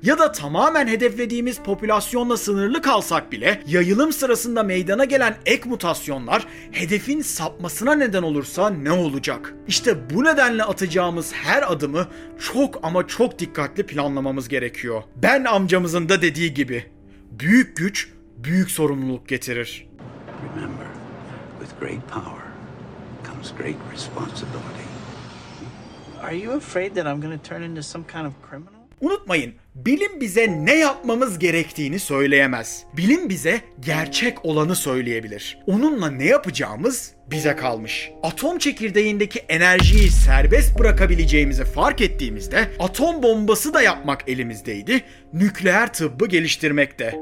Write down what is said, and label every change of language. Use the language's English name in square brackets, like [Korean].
[Turkish] Ya da tamamen hedeflediğimiz popülasyonla sınırlı kalsak bile yayılım sırasında meydana gelen ek mutasyonlar hedefin sapmasına neden olursa ne olacak? İşte bu nedenle atacağımız her adımı çok ama çok dikkatli planlamamız gerekiyor. Ben amcamızın da dediği gibi, büyük güç büyük sorumluluk getirir. [English] Remember, with great power comes great responsibility. Are you afraid that I'm going to turn into some kind of criminal? [Turkish] Unutmayın, bilim bize ne yapmamız gerektiğini söyleyemez. Bilim bize gerçek olanı söyleyebilir. Onunla ne yapacağımız bize kalmış. Atom çekirdeğindeki enerjiyi serbest bırakabileceğimizi fark ettiğimizde atom bombası da yapmak elimizdeydi, nükleer tıbbı geliştirmekte.